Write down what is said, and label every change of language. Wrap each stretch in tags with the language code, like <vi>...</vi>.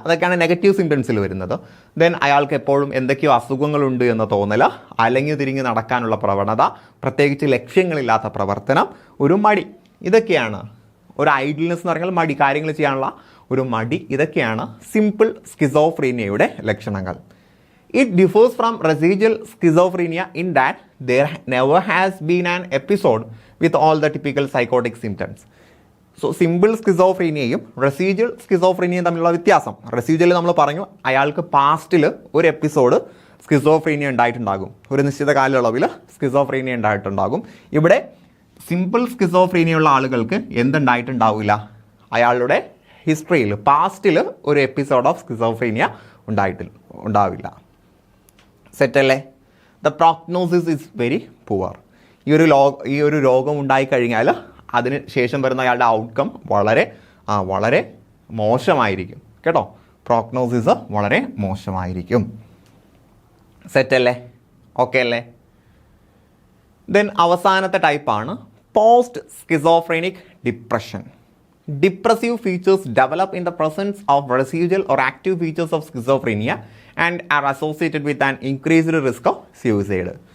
<ml>അതൊക്കെയാണ് നെഗറ്റീവ് സിംറ്റംസിൽ വരുന്നത്. ദെൻ അയാൾക്ക് എപ്പോഴും എന്തൊക്കെയോ അസുഖങ്ങളുണ്ട് എന്ന തോന്നൽ, അലഞ്ഞു തിരിഞ്ഞ് നടക്കാനുള്ള പ്രവണത, പ്രത്യേകിച്ച് ലക്ഷ്യങ്ങളില്ലാത്ത പ്രവർത്തനം, ഒരു മടി. ഇതൊക്കെയാണ് ഒരു ഐഡിൽനെസ് എന്ന് പറഞ്ഞാൽ മടി, കാര്യങ്ങൾ ചെയ്യാനുള്ള ഒരു മടി. ഇതൊക്കെയാണ് സിമ്പിൾ സ്കിസോഫ്രീനിയയുടെ ലക്ഷണങ്ങൾ.</ml> <en>It differs from residual schizophrenia in that there never has been an episode with all the typical psychotic symptoms.</en> <ml>So simple സ്കിസോഫ്രീനിയയും residual സ്കിസോഫ്രീനിയയും തമ്മിലുള്ള വ്യത്യാസം, റെസിജ്വൽ നമ്മൾ പറഞ്ഞു അയാൾക്ക് പാസ്റ്റിൽ ഒരു എപ്പിസോഡ് സ്കിസോഫ്രീനിയ ഉണ്ടായിട്ടുണ്ടാകും, ഒരു നിശ്ചിത കാലയളവിൽ സ്കിസോഫ്രീനിയ ഉണ്ടായിട്ടുണ്ടാകും. ഇവിടെ സിമ്പിൾ സ്കിസോഫ്രീനിയ ഉള്ള ആളുകൾക്ക് എന്തുണ്ടായിട്ടുണ്ടാവില്ല, അയാളുടെ ഹിസ്റ്ററിയിൽ പാസ്റ്റിൽ ഒരു എപ്പിസോഡ് ഓഫ് സ്കിസോഫ്രീനിയ ഉണ്ടാവില്ല. സെറ്റല്ലേ?</ml> <en>The prognosis is very poor.</en> <ml>ഈ ഒരു രോഗം ഉണ്ടായിക്കഴിഞ്ഞാൽ അതിന് ശേഷം വരുന്ന അയാളുടെ ഔട്ട്കം വളരെ മോശമായിരിക്കും കേട്ടോ. പ്രോഗ്നോസിസ് വളരെ മോശമായിരിക്കും. സെറ്റല്ലേ? ഓക്കെ അല്ലേ? ദെൻ അവസാനത്തെ ടൈപ്പാണ് post schizophrenic depression.</ml> <en>Depressive features develop in the presence of residual or active features of schizophrenia and are associated with an increased risk of suicide.</en>